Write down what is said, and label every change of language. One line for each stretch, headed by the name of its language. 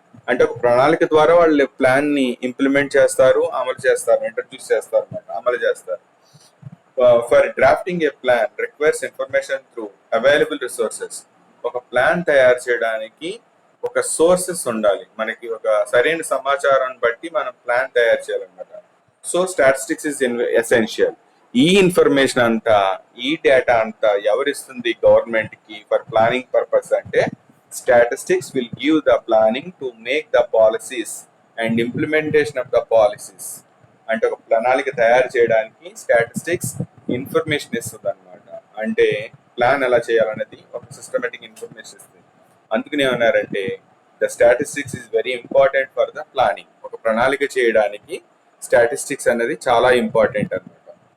Telugu: అంటే ఒక ప్రణాళిక ద్వారా వాళ్ళు ప్లాన్ ని ఇంప్లిమెంట్ చేస్తారు, అమలు చేస్తారు, ఇంట్రడ్యూస్ చేస్తారు అన్నమాట, అమలు చేస్తారు.
English: For drafting a plan requires information through available resources.
Telugu: ఒక ప్లాన్ తయారు చేయడానికి ఒక సోర్సెస్ ఉండాలి, మనకి ఒక సరైన సమాచారాన్ని బట్టి మనం ప్లాన్ తయారు చేయాలన్నమాట.
English: So statistics is essential.
Telugu: ఈ ఇన్ఫర్మేషన్ అంతా, ఈ డేటా అంతా ఎవరిస్తుంది గవర్నమెంట్ కి ఫర్ ప్లానింగ్ పర్పస్ అంటే
English: statistics will give the planning to make the policies and implementation of the policies.
Telugu: అంటే ఒక ప్రణాళిక తయారు చేయడానికి స్టాటిస్టిక్స్ ఇన్ఫర్మేషన్ ఇస్తుంది అనమాట. అంటే ప్లాన్ ఎలా చేయాలనేది ఒక సిస్టమేటిక్ ఇన్ఫర్మేషన్ ఇస్తుంది. అందుకని ఏమన్నారంటే
English: The statistics is very important for the planning.
Telugu: ఒక ప్రణాళిక చేయడానికి స్టాటిస్టిక్స్ అనేది చాలా ఇంపార్టెంట్ అనమాట.